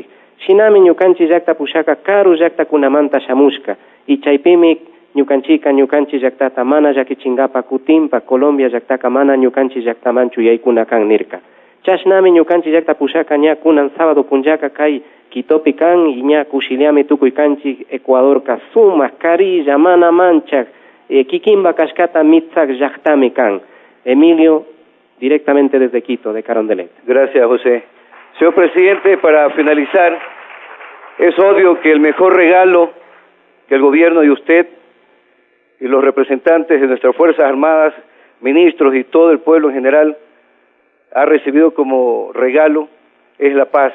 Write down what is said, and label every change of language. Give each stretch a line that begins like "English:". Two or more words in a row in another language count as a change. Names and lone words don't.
Quechua: Shinami ñukanchik llakta pushaka karu llaktakunamanta shamushka y chaypimi ñukanchik llaktata mana llakichinkapa kutimpa Colombia llaktaka mana ñukanchik llaktamanchu yaykuna kan nirka. Chashnami ñukanchik llakta pushaka ña kunan sábado punllaka kay Quitopi kan y ña kushiliami tukuy kanchik Ecuadorka sumak karilla mana manchak kikimba kashkata mitzak llaktami kan.
Spanish: Emilio, directamente desde Quito, de Carondelet. Gracias, José. Señor presidente, para finalizar, es obvio que el mejor regalo que el gobierno de usted y los representantes de nuestras Fuerzas Armadas, ministros y todo el pueblo en general ha recibido como regalo es la paz.